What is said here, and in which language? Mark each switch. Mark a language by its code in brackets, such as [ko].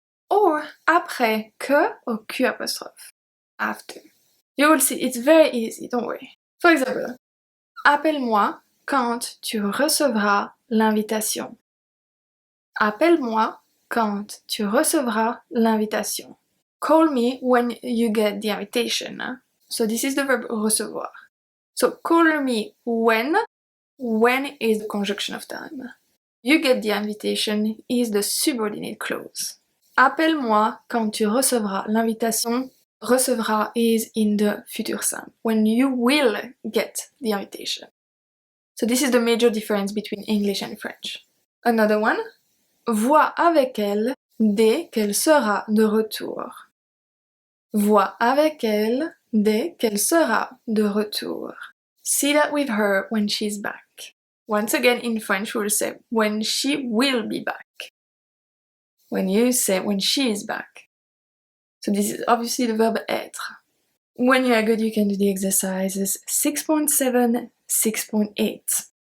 [en] Or [fr] après que [en] or Q apostrophe. After. You will see, it's very easy, don't worry. For example, [fr] appelle-moi quand tu recevras l'invitation. Appelle-moi quand tu recevras l'invitation. [en] Call me when you get the invitation. So this is the verb recevoir. So call me when is the conjunction of time. You get the invitation is the subordinate clause. [fr] Appelle-moi quand tu recevras l'invitation. [en] Recevra is in the futur simple, when you will get the invitation. So this is the major difference between English and French. Another one, [fr] vois avec elle dès qu'elle sera de retour. Vois avec elle dès qu'elle sera de retour. [en] See that with her when she's back. Once again, in French, we'll say when she will be back. When you say when she is back. So this is obviously the verb être. When you are good, you can do the exercises 6.7, 6.8.